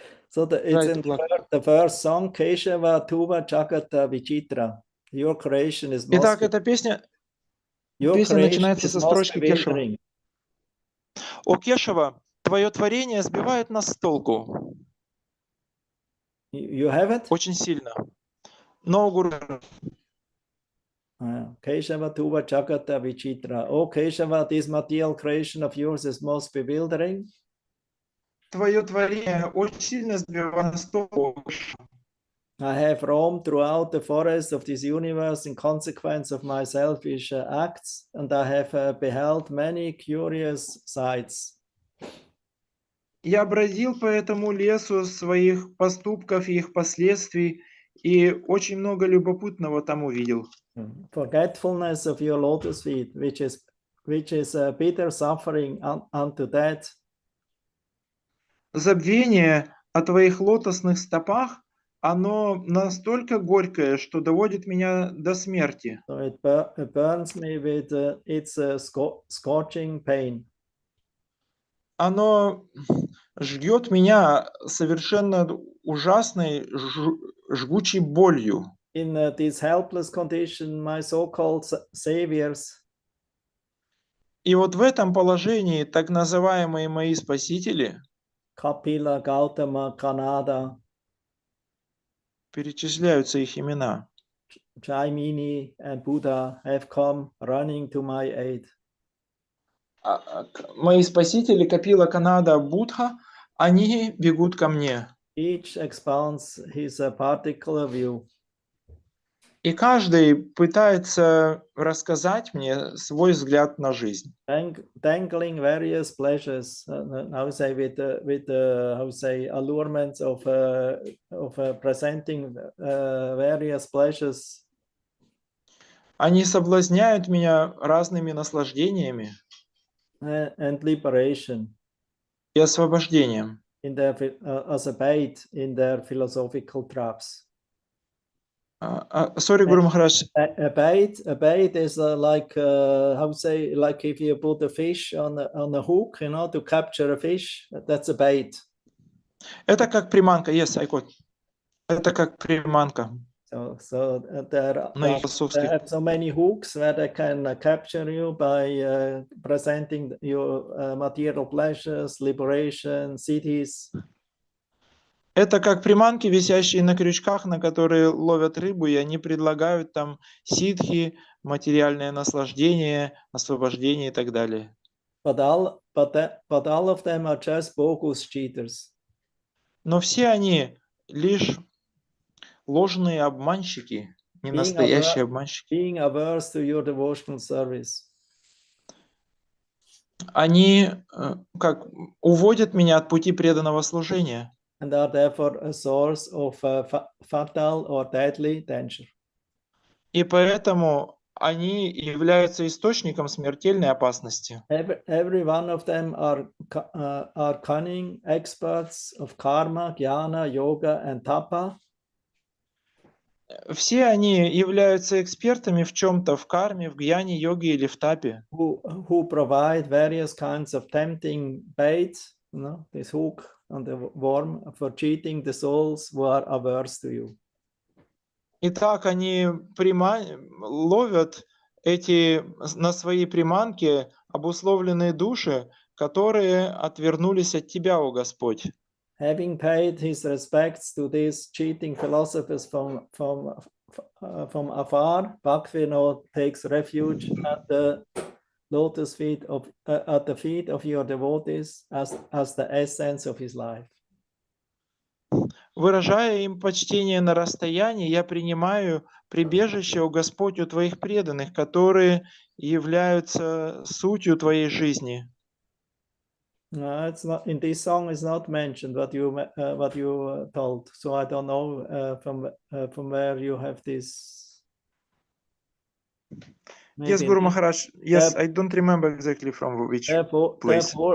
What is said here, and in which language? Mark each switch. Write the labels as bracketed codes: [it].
[en] So it's in the first song, [bn] Keshava Tuva Jagata Vichitra. [en] Your creation is most. [ru] Итак, эта песня начинается со строчки Кешава. О Кешава, твое творение сбивает нас с толку. [en] You have it? [ru] Очень сильно. Но, Гуру. [bn] Keshava Tuva Jagata Vichitra. [en] Oh Keshava, this material creation of yours is most bewildering. [ru] Твое творение очень сильно сбивает с толку. [en] I have roamed throughout the forest of this universe in consequence of my selfish acts, and I have beheld many curious sights. [ru] Я бродил по этому лесу своих поступков и их последствий, и очень много любопытного там увидел. [en] Forgetfulness of your lotus feet, which is a bitter suffering unto death. [ru] Забвение о твоих лотосных стопах, оно настолько горькое, что доводит меня до смерти. [en] So it burns me with its scorching pain. [ru] Оно жгет меня совершенно ужасной, жгучей болью. [en] In this helpless condition, my so-called saviors. [ru] И вот в этом положении так называемые мои спасители, [en] Kapila, Gautama, Kanada, [ru] перечисляются их имена. [en] Jaimini and Buddha have come running to my aid. [ru] Мои спасители Капила, Канада, Будха, они бегут ко мне. [en] Each expounds his particular view. [ru] И каждый пытается рассказать мне свой взгляд на жизнь. [en] Dangling various pleasures, how say with how say allurements of presenting various pleasures. [ru] Они соблазняют меня разными наслаждениями. [en] And liberation. [ru] И освобождением. [en] As a bait in their philosophical traps. Sorry, Guru Maharaj. A bait is like how say, like if you put a fish on a hook, you know, to capture a fish. That's a bait. [ru] Это как приманка. [en] Yes, I got. [ru] Это как приманка. [en] So there have so many hooks where they can capture you by presenting your material pleasures, liberation, cities. [ru] Это как приманки, висящие на крючках, на которые ловят рыбу, и они предлагают там ситхи, материальное наслаждение, освобождение и так далее. [en] But all of them are just bogus cheaters. [ru] Но все они лишь ложные обманщики, не настоящие обманщики. [en] Being averse to your devotional service. [ru] Они как уводят меня от пути преданного служения. [en] and are therefore a source of fatal or deadly danger. [ru] И поэтому они являются источником смертельной опасности. [en] Every one of them are cunning experts of karma, jnana, yoga, and tapa. [ru] Все они являются экспертами в чем-то, в карме, в гьяне, йоге или в тапе. [en] Who provide various kinds of tempting baits, this hook on the worm, for cheating the souls who are averse to you. [ru] Итак, они ловят эти на свои приманки обусловленные души, которые отвернулись от Тебя, о Господь. [en] Having paid his respects to these cheating philosophers from afar, Bhaktivinoda takes refuge at the lotus feet at the feet of your devotees as the essence of his life. [ru] Выражая им почтение на расстоянии, я принимаю прибежище, о Господь, у Твоих преданных, которые являются сутью Твоей жизни. [en] It's not in this song. Is not mentioned what you told. So I don't know from where you have this. Yes, Guru Maharaj. Yes, I don't remember exactly from which place.